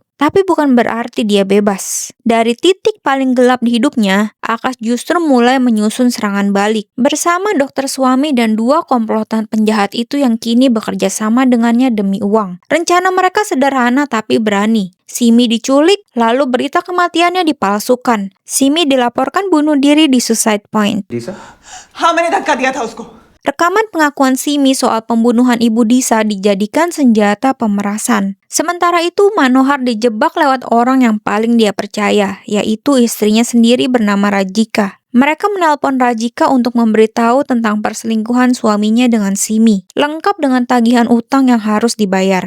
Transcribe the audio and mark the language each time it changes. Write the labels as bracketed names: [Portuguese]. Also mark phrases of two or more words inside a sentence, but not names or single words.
[Indonesian] Tapi bukan berarti dia bebas. Dari titik paling gelap di hidupnya, Akash justru mulai menyusun serangan balik. Bersama dokter suami dan 2 komplotan penjahat itu yang kini bekerja sama dengannya demi uang. Rencana mereka sederhana tapi berani. Simi diculik, lalu berita kematiannya dipalsukan. Simi dilaporkan bunuh diri di Suicide Point. [Hindi] हाँ मैंने धक्का दिया था उसको. [Indonesian] Rekaman pengakuan Simi soal pembunuhan Ibu Disa dijadikan senjata pemerasan. Sementara itu, Manohar dijebak lewat orang yang paling dia percaya, yaitu istrinya sendiri bernama Rajika. Mereka menelpon Rajika untuk memberitahu tentang perselingkuhan suaminya dengan Simi, lengkap dengan tagihan utang yang harus dibayar.